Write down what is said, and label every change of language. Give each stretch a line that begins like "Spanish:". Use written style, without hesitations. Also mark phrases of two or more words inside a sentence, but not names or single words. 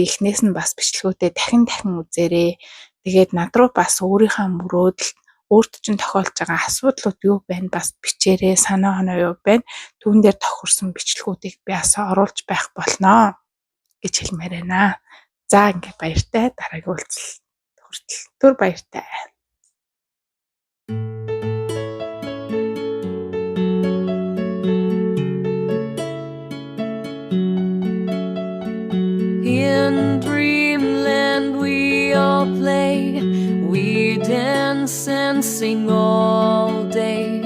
Mongolian: Эхнээс нь бас бичлэгүүдээ дахин үзээрэй. Тэгээд над руу бас өөрийнхөө мөрөөдөл өөрт чинь тохиолж байгаа асуудлууд юу байна бас бичээрэй. Санаа оноо юу байна? Түүн дээр тохирсон бичлэгүүдийг би бас оруулж байх болноо гэж хэлмээр байна. За ингээд баяртай. Дараагийн уулзалт хүртэл түр баяртай.
English: In dreamland we all play, we dance and sing all day.